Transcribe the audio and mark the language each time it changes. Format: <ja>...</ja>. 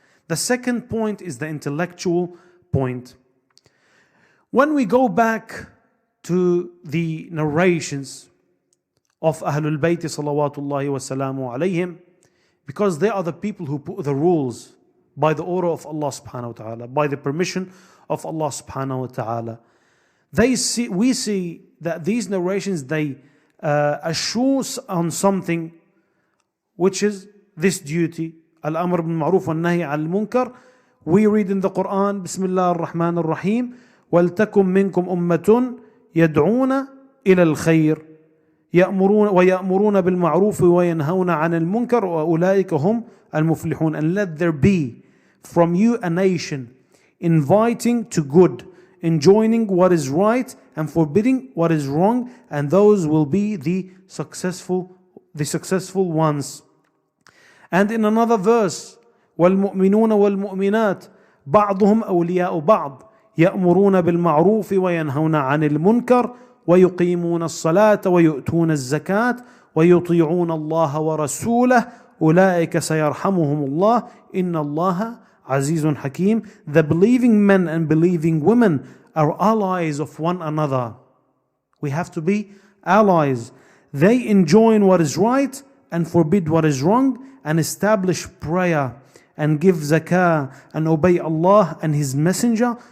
<en>The second point is the intellectual point. When we go back to the narrations of Ahlul Bayt salawatullahi wa salamu alayhim, because they are the people who put the rules by the order of Allah subhanahu wa ta'ala, by the permission of Allah subhanahu wa ta'ala. We see that these narrations, they assure on something, which is this duty, al-amr bil ma'ruf wa nahi al-munkar. We read in the Quran,</en> <ar>Bismillah ar-Rahman ar-Rahim, وَلْتَكُمْ مِنْكُمْ أُمَّةٌ يَدْعُونَ إِلَى الْخَيْرِ وَيَأْمُرُونَ بِالْمَعْرُوفِ وَيَنْهَوْنَ عَنِ الْمُنْكَرِ وَأُولَٰئِكَ هُمْ الْمُفْلِحُونَ.</ar> <en>And let there be from you a nation inviting to good, enjoining what is right and forbidding what is wrong, and those will be the successful ones. And in another verse,</en> <ar>وَالْمُؤْمِنُونَ وَالْمُؤْمِنَاتِ بَعْضُهُمْ أَوْلِيَاءُ بَعْضٍ يأمرون بالمعروف وينهون عن المنكر ويقيمون الصلاة ويؤتون الزكاة ويطيعون الله ورسوله أولئك سيرحمهم الله إن الله عزيز حكيم.</ar> <en>The believing men and believing women are allies of one another. We have to be allies. They enjoin what is right and forbid what is wrong, and establish prayer and give zakah and obey Allah and His Messenger.</en>